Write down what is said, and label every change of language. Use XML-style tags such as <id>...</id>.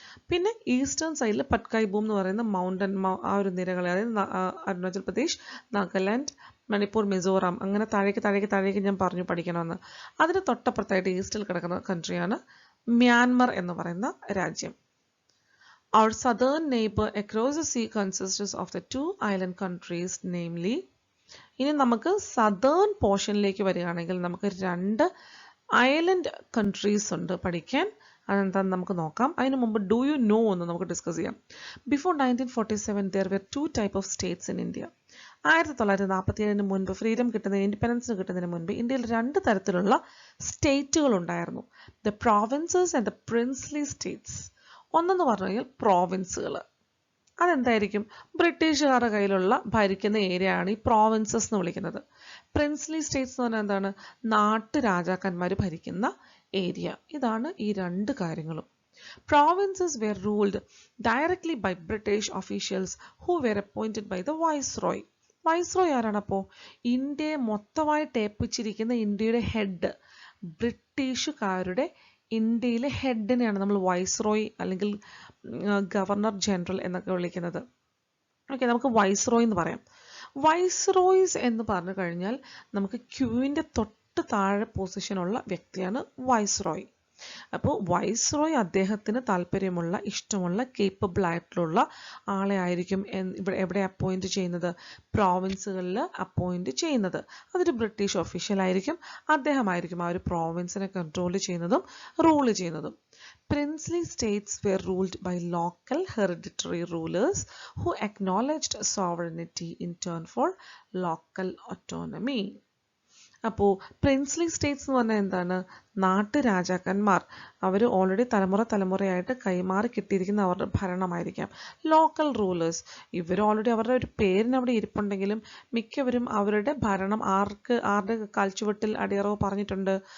<ml>പിന്നെ ഈസ്റ്റേൺ സൈഡിൽ പട്കായ് ബൂം എന്ന് പറയുന്ന മൗണ്ടൻ ആ ഒരു നിരകൾ, അതായത് അരുണാചൽ പ്രദേശ്, നാഗാലാൻഡ്, മണിപ്പൂർ, മിസോറാം, അങ്ങനെ താഴേക്ക് ഞാൻ പറഞ്ഞു പഠിക്കണമെന്ന്. അതിന് തൊട്ടപ്പുറത്തായിട്ട് ഈസ്റ്റിൽ കിടക്കുന്ന കൺട്രിയാണ് മ്യാൻമർ എന്ന് പറയുന്ന രാജ്യം.</ml> <en>Our southern neighbor across the sea consists of the 2 island countries, namely.</en> <ml>ഇനി നമുക്ക് സദേൺ പോർഷനിലേക്ക് വരികയാണെങ്കിൽ നമുക്ക് 2 ഐലൻഡ് കൺട്രീസ് ഉണ്ട് പഠിക്കാൻ. അതെന്താണെന്ന് നമുക്ക് നോക്കാം. അതിന് മുമ്പ് ഡു യു നോ എന്ന് നമുക്ക് ഡിസ്കസ് ചെയ്യാം.</ml> <en>Before 1947 there were 2 types of states in India.</en> <ml>1947 മുൻപ് ഫ്രീഡം കിട്ടുന്ന, ഇൻഡിപെൻഡൻസ് കിട്ടുന്നതിന് മുൻപ് ഇന്ത്യയിൽ 2 തരത്തിലുള്ള സ്റ്റേറ്റുകൾ ഉണ്ടായിരുന്നു.</ml> <en>The provinces and the princely states.</en> <ml>ഒന്നെന്ന് പറഞ്ഞു കഴിഞ്ഞാൽ പ്രോവിൻസുകൾ. അതെന്തായിരിക്കും? ബ്രിട്ടീഷുകാരുടെ കയ്യിലുള്ള ഭരിക്കുന്ന ഏരിയ ആണ് ഈ പ്രോവിൻസസ് എന്ന് വിളിക്കുന്നത്. പ്രിൻസ്ലി സ്റ്റേറ്റ്സ് എന്ന് പറഞ്ഞാൽ എന്താണ്? നാട്ടുരാജാക്കന്മാർ ഭരിക്കുന്ന ഏരിയ. ഇതാണ് ഈ 2 കാര്യങ്ങളും.</ml> <en>Provinces were ruled directly by British officials who were appointed by the Viceroy.</en> <ml>Viceroy ആരാണപ്പോൾ? ഇന്ത്യയെ മൊത്തമായിട്ട് ഏൽപ്പിച്ചിരിക്കുന്ന ഇന്ത്യയുടെ ഹെഡ്, ബ്രിട്ടീഷുകാരുടെ ഇന്ത്യയിലെ ഹെഡിനെയാണ് നമ്മൾ വൈസ്രോയ് അല്ലെങ്കിൽ ഗവർണർ ജനറൽ എന്നൊക്കെ വിളിക്കുന്നത്. ഓക്കെ, നമുക്ക് വൈസ്രോയ് എന്ന് പറയാം. വൈസ്രോയ്സ് എന്ന് പറഞ്ഞു കഴിഞ്ഞാൽ നമുക്ക് ക്യൂവിൻ്റെ തൊട്ട് താഴെ പൊസിഷനുള്ള വ്യക്തിയാണ് വൈസ്രോയ്. അപ്പോൾ വൈസ്രോയ് അദ്ദേഹത്തിന് താല്പര്യമുള്ള ഇഷ്ടമുള്ള കേപ്പബിൾ ആയിട്ടുള്ള ആളെ ആയിരിക്കും എവിടെ അപ്പോയിൻറ്റ് ചെയ്യുന്നത്, പ്രോവിൻസുകളിൽ അപ്പോയിൻറ്റ് ചെയ്യുന്നത്. അതൊരു ബ്രിട്ടീഷ് ഒഫീഷ്യൽ ആയിരിക്കും. അദ്ദേഹമായിരിക്കും ആ ഒരു പ്രോവിൻസിനെ കൺട്രോൾ ചെയ്യുന്നതും റൂൾ ചെയ്യുന്നതും.</ml> <en>Princely states were ruled by local hereditary rulers who acknowledged sovereignty in turn for local autonomy.</en> <ml>അപ്പോൾ പ്രിൻസ്ലി സ്റ്റേറ്റ്സ് എന്ന് പറഞ്ഞാൽ എന്താണ്? നാട്ടുരാജാക്കന്മാർ. അവർ ഓൾറെഡി തലമുറയായിട്ട് കൈമാറി കിട്ടിയിരിക്കുന്ന അവരുടെ ഭരണമായിരിക്കാം. ലോക്കൽ റൂളേഴ്സ്, ഇവർ ഓൾറെഡി അവരുടെ ഒരു പേരിന് അവിടെ ഇരിപ്പുണ്ടെങ്കിലും മിക്കവരും അവരുടെ ഭരണം ആരുടെ കാൽച്ചുവട്ടിൽ അടിയറവ് പറഞ്ഞിട്ടുണ്ട്?</ml>